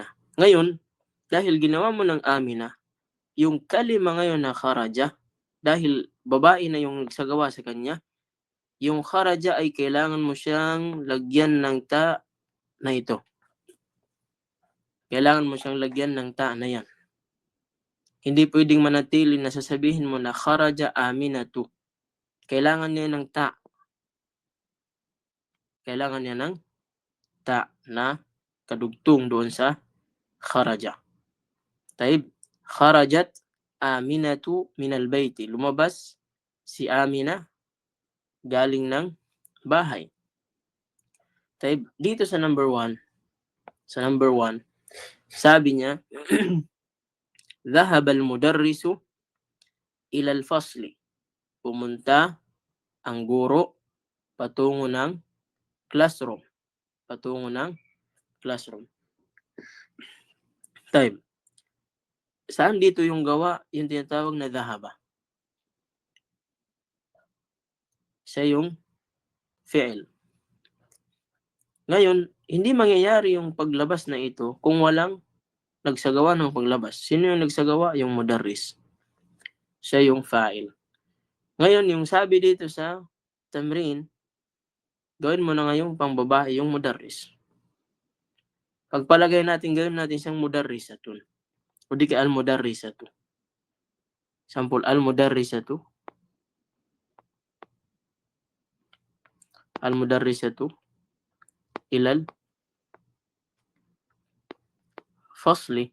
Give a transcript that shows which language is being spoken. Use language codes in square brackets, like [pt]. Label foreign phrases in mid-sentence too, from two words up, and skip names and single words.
[tl] Ngayon, dahil ginawa mo ng Amina, yung kalima ngayon na kharaja, dahil babae na yung nagsagawa sa kanya, yung kharaja ay kailangan mo siyang lagyan ng ta na ito. Kailangan mo siyang lagyan ng ta na yan. Hindi pwedeng manatili na sasabihin mo na kharaja aminatu. Kailangan niya ng ta. Kailangan niya ng ta na kadugtong doon sa kharaja. [ar] خرجت آمنة من البيت. [tl] Lumabas si Amina galing ng bahay. Dito sa number 1, sabi niya, [ar] ذهب المدرس إلى الفصل. [tl] Pumunta ang guro patungo ng classroom. Patungo ng classroom. Saan dito yung gawa? Yung tinatawag na dhahaba. Siya yung fi'il. Ngayon, hindi mangyayari yung paglabas na ito kung walang nagsagawa ng paglabas. Sino yung nagsagawa? Yung mudarris. Siya yung fa'il. Ngayon, yung sabi dito sa tamrin, gawin mo na ngayong pangbabae yung mudarris. Pagpalagay natin, gawin natin siyang mudarrisatun. O di ka al-mudarrisatu. Sample, al-mudarrisatu. [ar] المدرسة إلى الفصل.